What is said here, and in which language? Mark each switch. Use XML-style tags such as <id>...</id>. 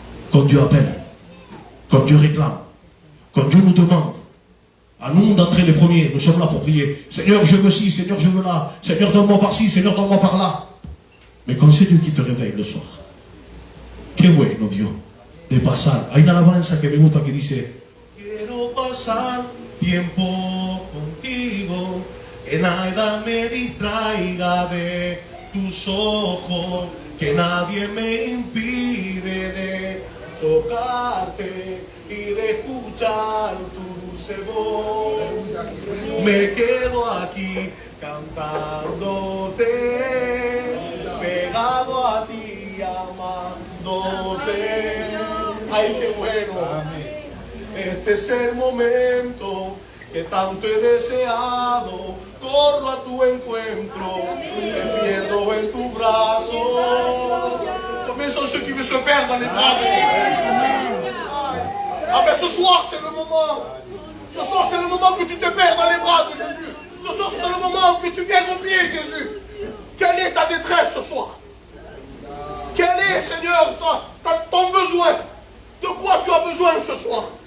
<fr>Quand Dieu appelle, quand Dieu réclame, quand Dieu nous demande, à nous d'entrer les premiers, nous sommes là pour prier. Seigneur, je veux ci, Seigneur, je veux là. Seigneur, donne-moi par ci, Seigneur, donne-moi par là. Mais quand c'est Dieu qui te réveille le soir,</fr> <es>que bueno, Dios, de pasar. Hay una alabanza que me gusta que dice: quiero pasar tiempo contigo, que nada me distraiga de tus ojos, que nadie me impide de tocarte y de escuchar tu dulce voz. Me quedo aquí cantándote, pegado a ti, amándote. Ay, qué bueno. Este es el momento que tanto he deseado. Corro a tu encuentro, me pierdo en tu brazo.</es> <fr>Combien sont ceux qui veulent se perdre dans les bras de Dieu? Ah ben ce soir c'est le moment. Ce soir c'est le moment que tu te perds dans les bras de Jésus. Ce soir c'est le moment que tu viennes au pied de Jésus. Quelle est ta détresse ce soir? Quel est, Seigneur, ton besoin? De quoi tu as besoin ce soir?</fr>